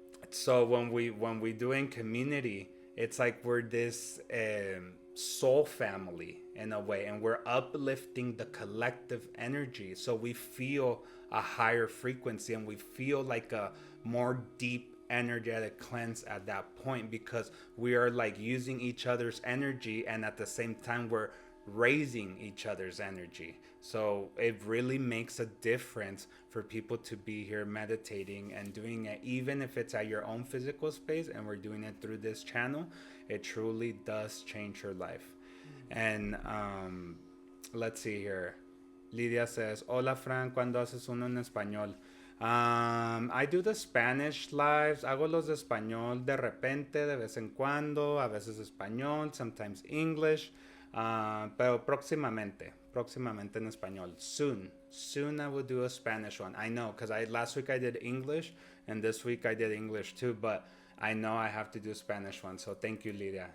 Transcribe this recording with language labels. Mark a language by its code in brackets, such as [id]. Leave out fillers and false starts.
[en] So when we do in community, it's like we're this soul family in a way, and we're uplifting the collective energy, so we feel a higher frequency and we feel like a more deep energetic cleanse at that point, because we are like using each other's energy, and at the same time we're raising each other's energy. So it really makes a difference for people to be here meditating and doing it, even if it's at your own physical space and we're doing it through this channel. It truly does change your life. And let's see here. Lidia says, [es] hola Fran, ¿cuándo haces uno en español? [en] I do the Spanish lives. [es] Hago los de español de repente, de vez en cuando, a veces español, [en] sometimes English, [es] pero próximamente en español. [en] Soon I will do a Spanish one. I know, because last week I did English, and this week I did English too, but I know I have to do Spanish one. So thank you, Lidia.